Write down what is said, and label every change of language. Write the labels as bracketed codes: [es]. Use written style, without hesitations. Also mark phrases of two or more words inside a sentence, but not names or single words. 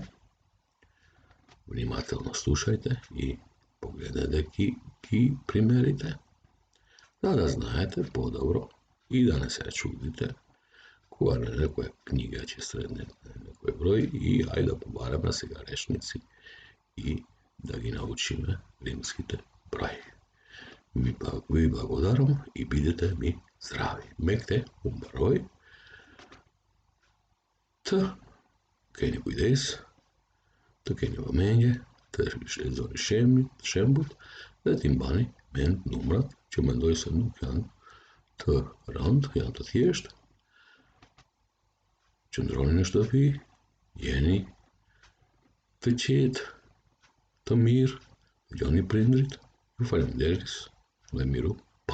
[mk] Внимателно слушајте и погледнете ги примерите, да знаете подобро и да не се чудите кога на некоја книга ќе среднете некој број и ајде да побараме сега речници и да ги научиме римските брои. Ви благодарам и бидете ми здрави. [sq] Мекте un bрој të keni kujdes, të keni vëmendje, të lexoni shembujt dhe t'i mbani mend numrat që mendoj se nuk janë të rëndë, janë të thjeshtë. Qëndroni në shtëpi, jeni të qetë, të mirë, dëgjoni prindrit, ju faleminderit dhe miru.